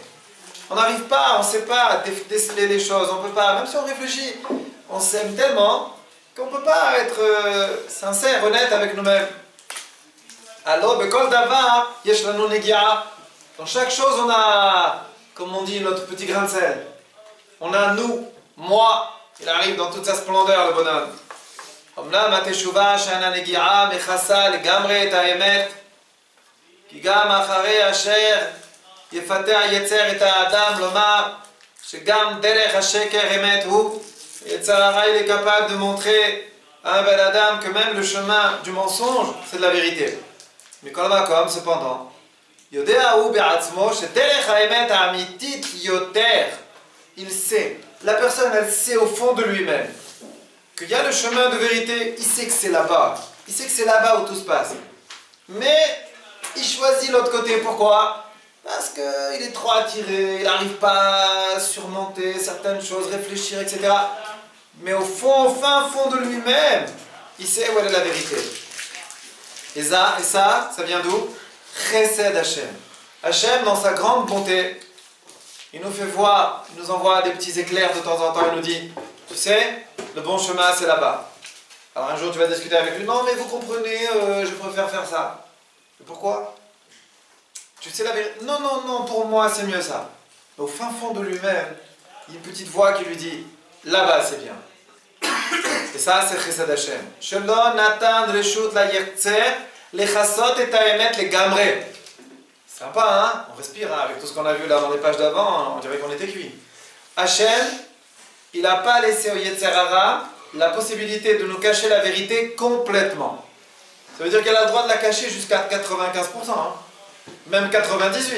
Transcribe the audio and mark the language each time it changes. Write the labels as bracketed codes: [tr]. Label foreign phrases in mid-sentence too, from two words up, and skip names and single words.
[fr] On n'arrive pas, on ne sait pas déceler les choses, on peut pas, même si on réfléchit, on s'aime tellement qu'on ne peut pas être sincère, honnête avec nous-mêmes. Alors, dans chaque chose, on a, comme on dit, notre petit grain de sel. On a nous, moi, il arrive dans toute sa splendeur, le bonhomme. [he] אומנם התשובה שאינה נגיעה מכסה לגמרי את האמת, כי גם אחרי אשר יפתח יצר את האדם לומר שגם דרך השקר אמת הוא, יצר הרע [fr] il est capable de montrer à un bel Adam que même le chemin du mensonge, c'est de la vérité. [he] Mais כל מקום, cependant, יודע הוא בעצמו שדרך האמת האמיתית יותר. [fr] Il sait, la personne elle sait au fond de lui-même qu'il y a le chemin de vérité, il sait que c'est là-bas, il sait que c'est là-bas où tout se passe. Mais il choisit l'autre côté, pourquoi? Parce qu'il est trop attiré, il n'arrive pas à surmonter certaines choses, réfléchir, etc. Mais au fond, au fin fond de lui-même, il sait où est la vérité. Et ça vient d'où? [he] חסד השם. [fr] Hashem, dans sa grande bonté, il nous fait voir, il nous envoie des petits éclairs de temps en temps, il nous dit, tu sais, le bon chemin c'est là-bas. Alors un jour tu vas discuter avec lui, non mais vous comprenez, je préfère faire ça. Mais pourquoi? Tu sais la vérité? Non, pour moi c'est mieux ça. Mais au fin fond de lui-même, il y a une petite voix qui lui dit, là-bas c'est bien. Et ça c'est [he] חסד השם. שלא נתן רשות ליצר לכסות את האמת לגמרי. [fr] Sympa, hein? On respire hein? Avec tout ce qu'on a vu là dans les pages d'avant, on dirait qu'on était cuit. Hashem, il n'a pas laissé au [he] יצר הרע [fr] la possibilité de nous cacher la vérité complètement. Ça veut dire qu'elle a le droit de la cacher jusqu'à 95%, hein? Même 98%.